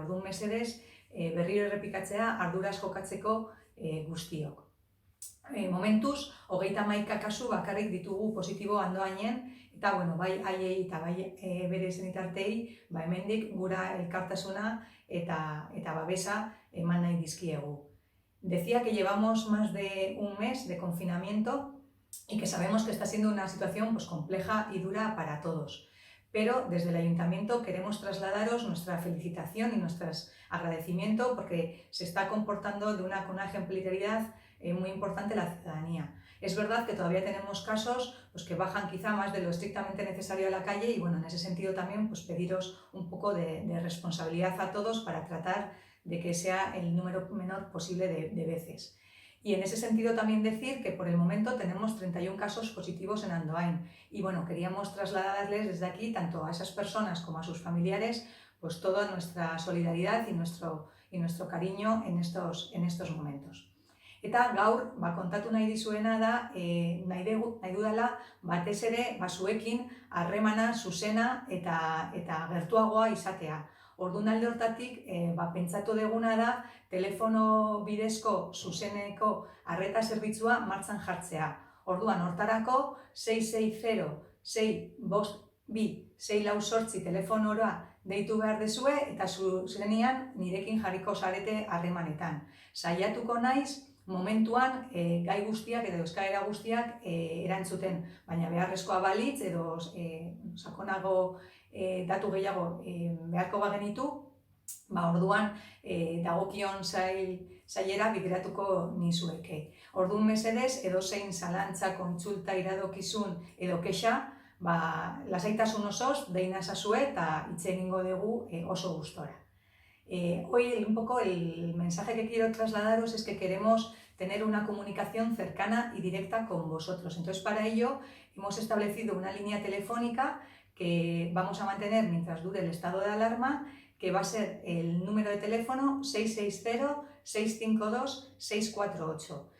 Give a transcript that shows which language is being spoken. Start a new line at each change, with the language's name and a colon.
Basque: Orduan mesedez, berriro errepikatzea arduraz jokatzeko guztiok. Momentuz, 31 kasu bakarrik ditugu positibo Andoainen, eta bai haiei eta bai bere senitartei hemendik gura elkartasuna eta babesa eman nahi dizkiegu.
Spanish: Decía que llevamos más de un mes de confinamiento y que sabemos que está siendo una situación compleja y dura para todos. Pero desde el Ayuntamiento queremos trasladaros nuestra felicitación y nuestro agradecimiento porque se está comportando con una ejemplaridad muy importante la ciudadanía. Es verdad que todavía tenemos casos que bajan quizá más de lo estrictamente necesario a la calle y en ese sentido también pediros un poco de responsabilidad a todos para tratar de que sea el número menor posible de veces. Y en ese sentido también decir que por el momento tenemos 31 casos positivos en Andoain y queríamos trasladarles desde aquí tanto a esas personas como a sus familiares toda nuestra solidaridad y nuestro cariño en estos momentos.
Basque: Eta gaur kontatu nahi dizuena da, nahi dudala batez ere zuekin harremana zuzena eta gertuagoa izatea. Orduan alde hortatik, pentsatu duguna da telefono bidezko zuzeneko arreta zerbitzua martxan jartzea. Orduan hortarako 660-652-648 telefonora deitu behar dezue eta zuzenean nirekin jarriko zarete harremanetan. Saiatuko naiz momentuan gai guztiak edo eskaera guztiak erantzuten, baina beharrezkoa balitz edo sakonago datu gehiago beharko bagenitu, orduan dagokion sailera bideratuko nizueke. Orduan mesedez, edozein zalantza, kontsulta, iradokizun edo kexa, lasaitasun osoz, deina ezazue eta hitz egingo dugu oso gustora.
Spanish: Hoy un poco el mensaje que quiero trasladaros es que queremos tener una comunicación cercana y directa con vosotros. Entonces, para ello hemos establecido una línea telefónica que vamos a mantener mientras dure el estado de alarma, que va a ser el número de teléfono 660-652-648.